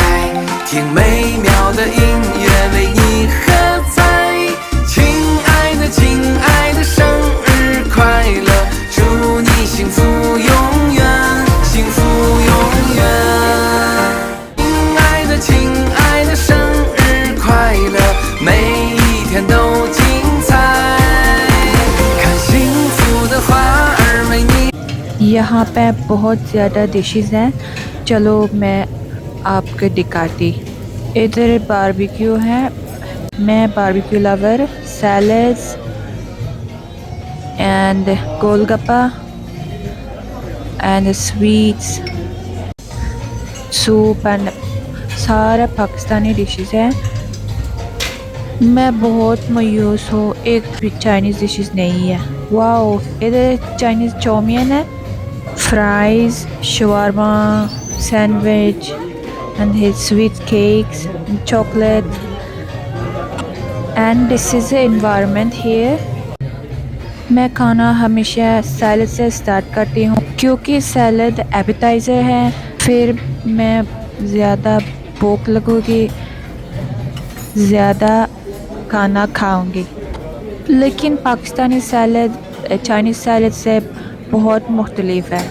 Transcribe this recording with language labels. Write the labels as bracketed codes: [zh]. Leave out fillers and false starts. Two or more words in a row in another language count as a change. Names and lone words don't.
[zh] 听美妙的音乐为你喝彩，亲爱的，亲爱的，生日快乐，祝你幸福永远，幸福永远。亲爱的，亲爱的，生日快乐，每一天都精彩，看幸福的花儿为你。 [hi] यहाँ पे बहुत ज़्यादा डिशेस हैं, चलो मैं आपको दिखाती। इधर बारबेक्यू है, मैं [en] barbecue lover, salads and [hi] गोलगप्पा [en] and sweets, soup and [hi] सारा पाकिस्तानी डिशेस हैं। मैं बहुत मायूस हूँ, एक भी [en] Chinese dishes [hi] नहीं है। वाओ, इधर चाइनीज़ चाउमीन है, फ्राइज़, शवारमा, सैंडविच [en] and his sweet cakes and chocolate, and this is the environment here. [hi] मैं खाना हमेशा सैलड से स्टार्ट करती हूँ क्योंकि [en] salad appetizer [hi] है, फिर मैं ज़्यादा भूख लगेगी ज़्यादा खाना खाऊंगी। लेकिन पाकिस्तानी सैलड चाइनीज़ सैलड से बहुत मुख्तलिफ है।